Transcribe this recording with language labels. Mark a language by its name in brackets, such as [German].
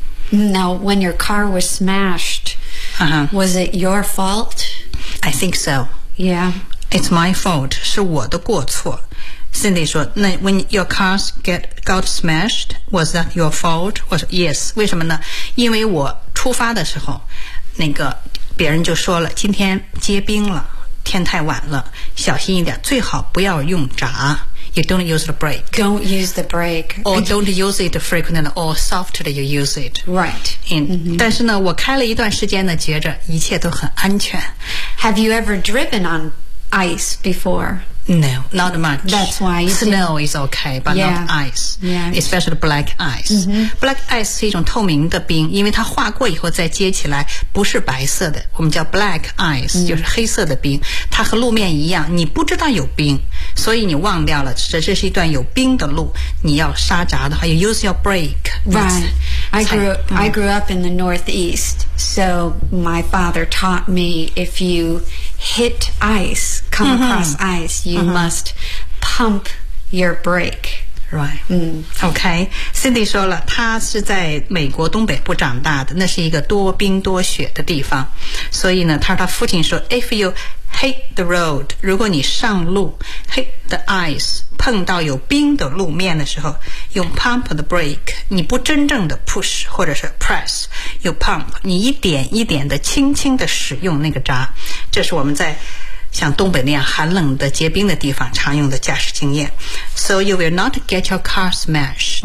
[English] Now, when your car was smashed, was it your fault? I think so. Yeah. It's my fault. [Chinese] 是我的过错。 [English] Cindy [Chinese] 说那 [English] When your cars got smashed, was that your fault? 我说 Yes. 为什么呢？ [Chinese] 因为我出发的时候那个别人就说了，今天结冰了，天太晚了，小心一点，最好不要用闸。 [English] You don't use the brake. Don't use the brake. Or don't use it frequently or softly you use it. Right. Mm-hmm. [Chinese] 但是呢，我开了一段时间呢，觉着一切都很安全。 [English] Have you ever driven on ice before? No, not much. That's why. Snow is okay, but yeah, not ice. Yeah. Especially black ice. Mm-hmm. [Chinese] Black ice 是一种透明的冰，因为它化过以后再接起来不是白色的，我们叫 black ice，就是黑色的冰。它和路面一样，你不知道有冰，所以你忘掉了这是一段有冰的路，你要刹闸的话 [English] you use your brake. Right. I grew up in the Northeast, so my father taught me if you hit ice, come across ice, you must pump your brake. Right. OK. [Chinese] Cindy 说了她是在美国东北部长大的，那是一个多冰多雪的地方。所以呢她说她父亲说 [English] if you hit the road, [Chinese] 如果你上路 [English] hit the ice, [Chinese] 碰到有冰的路面的时候用 [English] pump the brake, [Chinese] 你不真正的 push 或者是 press, 有 pump, 你一点一点的轻轻的使用那个闸。这是我们在像东北那样寒冷的结冰的地方常用的驾驶经验。 [English] So you will not get your car smashed.